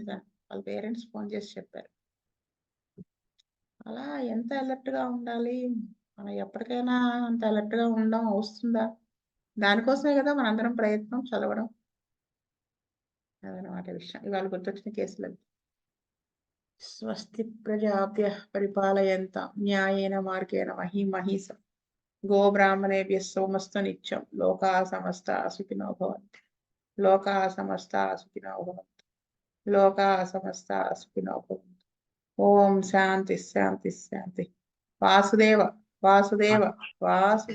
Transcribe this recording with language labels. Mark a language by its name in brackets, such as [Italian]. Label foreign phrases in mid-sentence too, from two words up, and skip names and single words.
[Telugu] వాళ్ళ పేరెంట్స్ ఫోన్ చేసి చెప్పారు. అలా ఎంత అలర్ట్ గా ఉండాలి, మనం ఎప్పటికైనా అంత అలర్ట్ గా ఉండడం వస్తుందా, దానికోసమే కదా మనందరం ప్రయత్నం, చదవడం, అదనమాట విషయం. ఇవాళ గుర్తొచ్చిన కేసులు. [Sanskrit] స్వస్తి ప్రజాభ్యః పరిపాలయంతాం న్యాయేన మార్గేణ మహీమహీసం గోబ్రాహ్మణేభ్యः సోమస్తు నిత్యం లోకాः సమస్తాः సుఖినో భవంతు లోకాः సమస్తాः సుఖినో భవంతు లోకాः సమస్తాः సుఖినో భవంతు ఓం శాంతి శాంతి శాంతి వాసుదేవ వాసుదేవ వాసు